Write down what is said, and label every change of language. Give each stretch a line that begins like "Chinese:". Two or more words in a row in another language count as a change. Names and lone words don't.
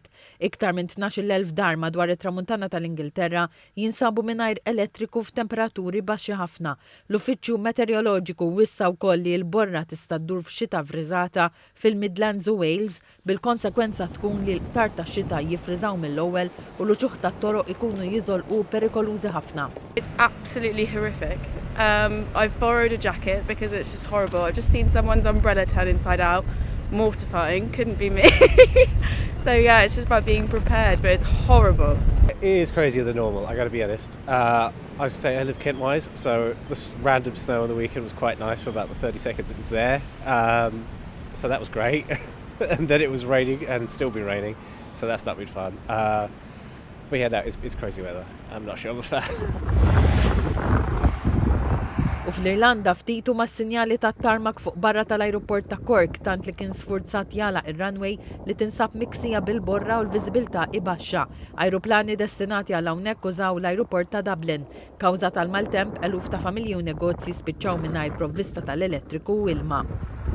Maltese: Iktar minn 12,000 dar madwar it-tramuntana tal-Ingilterra jinsabu mingħajr elettriku f'temperaturi baxxi ħafna. L-Uffiċċju Meteoroloġiku wissa wkoll li l-borra tista' ddur f'xita friżata fil-Midlands u Wales bil-konsekwenza tkun li l-qtar tax-xita jifriżaw mill-ewwel u l-uċuħ tat-toroq ikunu jiżolqu perikolużi ħafna.
English: It's absolutely horrific. I've borrowed a jacket because it's just horrible. I've just seen someone's umbrella turn inside out. Mortifying, couldn't be me. So yeah, it's just about being prepared, but it's horrible. It is crazier than normal, I gotta be honest. I was gonna say I live Kent-wise, so this random snow on the weekend was quite nice for about the 30 seconds it was there. So that was great. And then it was raining and still been raining, so that's not been fun. But yeah, no, it's crazy weather. I'm not sure I'm a fan.
Maltese: U fl-Irlanda ftitu ma' sinjali ta' tarmak fuq barra tal-ajruport ta' Cork tant li kien sfurzat jala ir-runway li tinsab miksija bil-borra u l-viżibilità ibaxxa. Ajruplani destinati għal hawnhekk użaw l-ajruport ta' Dublin. Kawża tal-maltemp eluf ta' familji u negozji spiċċaw mingħajr provvista tal-elettriku u ilma.